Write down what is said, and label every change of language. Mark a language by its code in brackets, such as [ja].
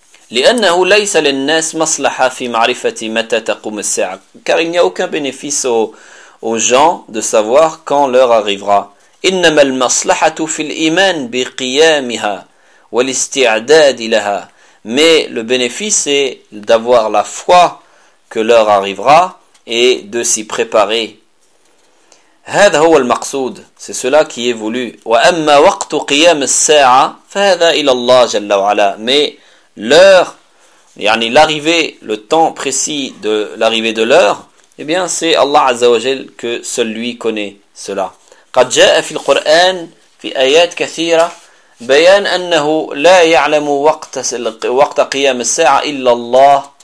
[ar] لأنه ليس للناس مصلحة في معرفة متى تقوم الساعة. [fr] Car il n'y a aucun bénéfice aux gens de savoir quand l'heure arrivera. [ar] إنما المصلحة في الإيمان بقيامها والاستعداد لها. [fr] Mais le bénéfice est d'avoir la foi que l'heure arrivera et de s'y préparer. [ar] هذا هو المقصود. [fr] C'est cela qui est voulu. [ar] وأما وقت قيام الساعة فهذا إلى الله جل وعلا. [fr] Mais l'heure, يعني l'arrivée, le temps précis de l'arrivée de l'heure, eh bien c'est Allah عز وجل que seul lui connaît cela. [ar] قد جاء في القرآن في آيات كثيرة بيان أنه لا يعلم وقت قيام الساعة إلا الله.